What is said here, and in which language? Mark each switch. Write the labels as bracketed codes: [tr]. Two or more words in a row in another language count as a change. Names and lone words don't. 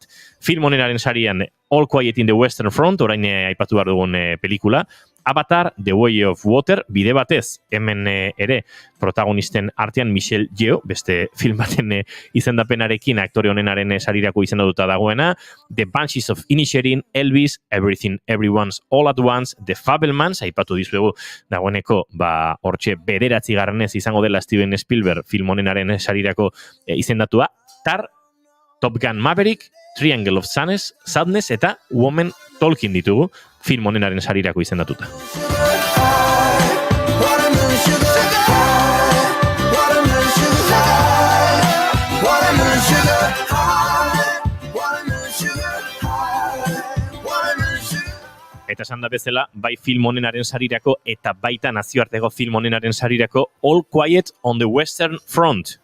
[eu] Film honenaren sarian All Quiet in the Western Front, orain aipatu behar dugun pelikula, Avatar, The Way of Water, bide batez, hemen ere protagonisten artean Michelle Yeoh, beste film baten izendapenarekin aktore honenaren sarirako izendatuta dagoena, The Banshees of Inisherin, Elvis, Everything Everyone's All at Once, The Fabelmans, aipatu dizuegu dagoeneko, hortxe bederatzi garranez izango dela Steven Spielberg film honenaren sarirako izendatua, Tar, Top Gun Maverick, Triangle of Sadness eta Woman Talking ditugu film honenaren sarirako izendatuta. Eta esan da bezala, bai film honenaren sarirako eta baita nazioarteko film honenaren sarirako All Quiet on the Western Front.